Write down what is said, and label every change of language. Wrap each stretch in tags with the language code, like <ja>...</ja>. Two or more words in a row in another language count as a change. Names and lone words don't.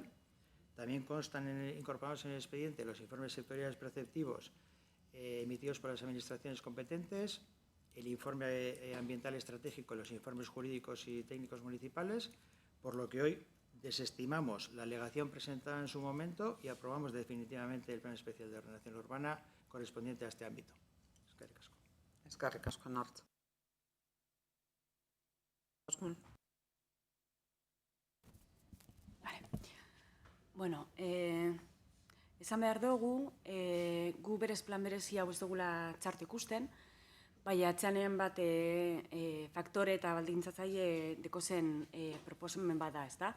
<es>También constan incorporados en el expediente los informes sectoriales preceptivos emitidos por las administraciones competentes, el informe ambiental estratégico, los informes jurídicos y técnicos municipales, por lo que hoy desestimamos la alegación presentada en su momento y aprobamos definitivamente el Plan Especial de Ordenación Urbana correspondiente a este ámbito.</es> <eu>Eskerrik asko. Eskerrik asko, Anartz. Bueno, esan behar dugu, gu berez plan berezia hau ez dugula txartu ikusten, bai atxanean bat faktore eta baldintzatzaile dekozen proposamen bat da, ez da?</eu>